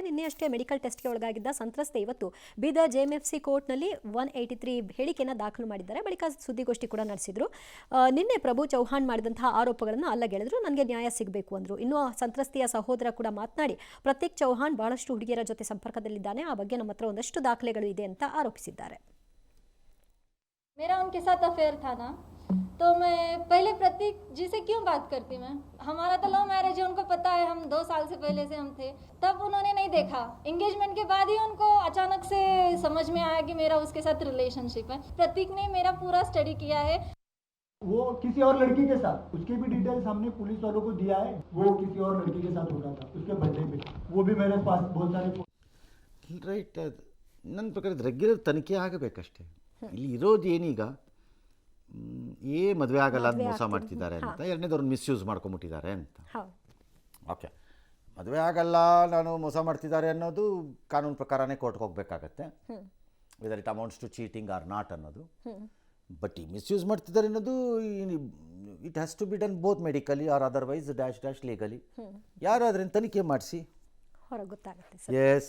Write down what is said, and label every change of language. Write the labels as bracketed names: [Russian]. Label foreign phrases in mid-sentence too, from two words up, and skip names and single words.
[Kannada] ನಿನ್ನೆಯಷ್ಟೇ ಮೆಡಿಕಲ್ ಟೆಸ್ಟ್ಗೆ ಒಳಗಾಗಿದ್ದ ಸಂತ್ರಸ್ತೆ ಇವತ್ತು ಬೀದರ್ JMFC ಕೋರ್ಟ್ನಲ್ಲಿ 183 ಹೇಳಿಕೆಯನ್ನು ದಾಖಲು ಮಾಡಿದ್ದಾರೆ. ಬಳಿಕ ಸುದ್ದಿಗೋಷ್ಠಿ ಕೂಡ ನಡೆಸಿದ್ರು. ನಿನ್ನೆ ಪ್ರಭು ಚೌಹಾಣ್ ಮಾಡಿದಂತಹ ಆರೋಪಗಳನ್ನು ಅಲ್ಲಗೆಳೆದ್ರು. ನನಗೆ ನ್ಯಾಯ ಸಿಗಬೇಕು ಅಂದರು. ಇನ್ನು ಸಂತ್ರಸ್ತೆಯ ಸಹೋದರ ಕೂಡ ಮಾತನಾಡಿ ಪ್ರತೀಕ್ ಚೌಹಾಣ್ ಬಹಳಷ್ಟು ಹುಡುಗಿಯರ ಜೊತೆ ಸಂಪರ್ಕದಲ್ಲಿದ್ದಾನೆ, ಆ ಬಗ್ಗೆ ನಮ್ಮ ಹತ್ರ ಒಂದಷ್ಟು ದಾಖಲೆಗಳು ಇದೆ ಅಂತ ಆರೋಪಿಸಿದ್ದಾರೆ. [Hindi] मेरा उनके साथ अफेयर था ना, तो मैं पहले प्रतीक जी से क्यों बात करती मैं? हमारा तो [English] love marriage [Hindi] है, उनको पता है, हम 2 साल से पहले से हम थे. तब उन्होंने नहीं देखा. एंगेजमेंट के बाद ही उनको अचानक से समझ में आया कि मेरा उसके साथ रिलेशनशिप है. प्रतीक ने मेरा पूरा स्टडी किया है. वो किसी और लड़की के साथ, उसके भी डिटेल्स हमने पुलिस वालों को दिया है. वो किसी और लड़की के साथ होता था उसके बर्थडे पे. वो भी मेरे पास बहुत सारे [Kannada] ರೈಟ್. ನನ್ನ ಪ್ರಕಾರ ರೆಗ್ಯುಲರ್ ತನಿಖೆ ಆಗಬೇಕಷ್ಟೇ. ಇಲ್ಲಿ ಇರೋದು ಏನೀಗ ಮದುವೆ ಆಗಲ್ಲ ಅಂತ ಮೋಸ ಮಾಡ್ತಿದ್ದಾರೆ ಅಂತ, ಎರಡನೇದವ್ರನ್ನ ಮಿಸ್ಯೂಸ್ ಮಾಡ್ಕೊಂಬಿಟ್ಟಿದ್ದಾರೆ ಅಂತ. ಓಕೆ, ಮದುವೆ ಆಗಲ್ಲ, ನಾನು ಮೋಸ ಮಾಡ್ತಿದ್ದಾರೆ ಅನ್ನೋದು ಕಾನೂನು ಪ್ರಕಾರನೇ ಕೋರ್ಟ್ಗೆ ಹೋಗಬೇಕಾಗತ್ತೆ. [English] whether it amounts to cheating or not ಅನ್ನೋದು. ಬಟ್ [Kannada] ಈ ಮಿಸ್ಯೂಸ್ ಮಾಡ್ತಿದ್ದಾರೆ ಅನ್ನೋದು [English] it has to be done both medically or otherwise dash legally. [Kannada] ಯಾರಾದ್ರಿಂದ ತನಿಖೆ ಮಾಡಿಸಿ. ಹೊರಗೆ ಗೊತ್ತಾಗುತ್ತೆ ಸರ್. ಎಸ್.